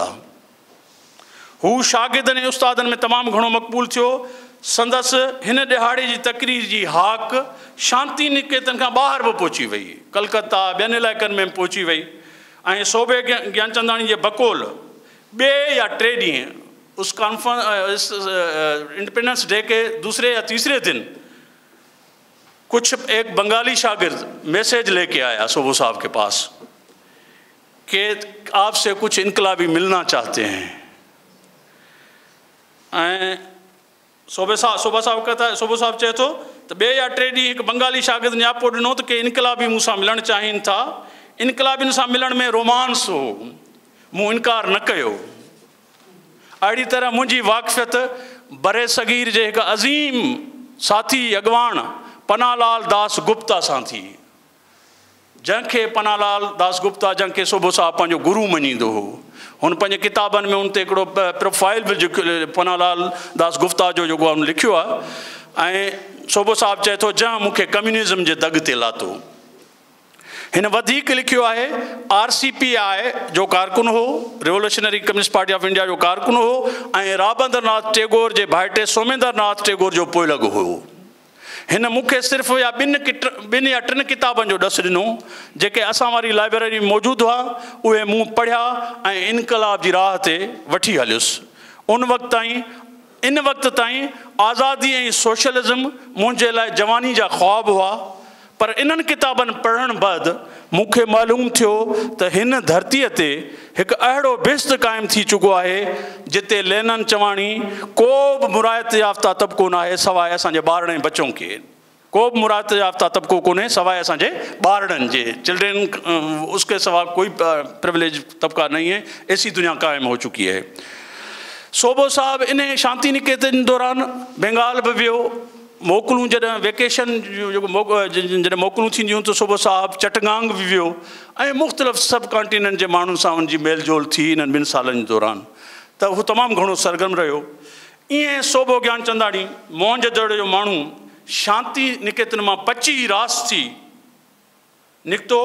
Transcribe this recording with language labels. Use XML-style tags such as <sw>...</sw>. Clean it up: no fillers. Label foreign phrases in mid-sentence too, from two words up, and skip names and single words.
<sd>हू शागिर्दनि ऐं उस्तादनि में तमामु घणो मक़बूल थियो। संदसि हिन ॾिहाड़े जी तकरीर जी हाक शांति निकेतन खां ॿाहिरि बि पहुची वई, कलकत्ता ॿियनि इलाइक़नि में पहुची वई ऐं सूबे ज्ञानचंदाणी जे बकोल ॿिए या टे ॾींहं</sd> <ur>اس انڈیپینڈنس ڈے کے دوسرے یا تیسرے دن کچھ ایک بنگالی شاگرد میسج لے کے آیا سوبے صاحب کے پاس کہ آپ سے کچھ انقلابی ملنا چاہتے ہیں. سوبے صاحب کہتا ہے,</ur> <sd>सूबे साहब चए थो तो ॿिए या टे ॾींहं हिकु बंगाली शागिर्द न्यापो ॾिनो त के इनकलाबी मूंसां मिलणु चाहिनि था। इनकलाबियुनि सां मिलण में रोमांस हो, मूं इनकार न कयो। अहिड़ी तरह मुंहिंजी वाक़फ़ियत बरे सगीर जे हिकु अज़ीम साथी अॻुवाण पनालाल दास गुप्ता सां थी, जंहिंखे पनालाल दास गुप्ता जंहिंखे सूबो साहिबु पंहिंजो गुरू मञींदो हो। हुन पंहिंजे किताबनि में हुन ते हिकिड़ो प्रोफाइल बि पनालाल दास गुप्ता जो जेको आहे हुन लिखियो आहे ऐं सूबो साहिबु चए थो जंहिं मूंखे कम्यूनिज़म जे दग ते लाथो। हिन वधीक लिखियो आहे RCPI जो कारकुन हो, रिवोल्यूशनरी कम्युनिस्ट पार्टी ऑफ इंडिया जो कारकुन हो ऐं राबेंद्रनाथ टैगोर जे भाइटे सोमेंद्रनाथ टैगोर जो पोइलॻ हो। हिन मूंखे सिर्फ़ु या ॿिनि या टिनि किताबनि जो ॾसु ॾिनो जेके असां वारी लाइब्रेरी में मौजूदु हुआ, उहे मूं पढ़िया ऐं इनकलाब जी राह ते वठी हलियुसि। इन वक़्त ताईं आज़ादी ऐं सोशलिज़म मुंहिंजे लाइ जवानी जा ख़्वाब हुआ, पर इन्हनि किताबनि पढ़ण बैदि मूंखे मालूम थियो त हिन धरतीअ ते हिकु अहिड़ो बिस्त क़ाइमु थी चुको आहे जिते लेनन चवाणी को बि मुरायत याफ़्ता तबिको न आहे सवाइ असांजे ॿारनि ऐं बचों खे। को बि मुरायत याफ़्ता तबिको कोन्हे सवाइ असांजे ॿारनि जे,</sd> <ur>چلڈرن اس کے سوا کوئی پریولیج طبقہ نہیں ہے، ایسی دنیا قائم ہو چکی ہے.</ur> <sd>सूबो साहिबु इन शांति निकेतन दौरान बंगाल बि वियो। मोकलूं जॾहिं वेकेशन जॾहिं मोकलूं थींदियूं त सूबो साहिबु चटगांग बि वियो ऐं मुख़्तलिफ़</sd> <en>sub continent</en> <sd>जे माण्हुनि सां उनजी मेल जोल थी इन्हनि 2 सालनि दौरान, त हू तमामु घणो सरगर्म रहियो। ईअं सूबो ज्ञानचंदाणी मोहनजोदड़ो जो माण्हू शांति निकेतन मां पची रास थी निकितो।</sd>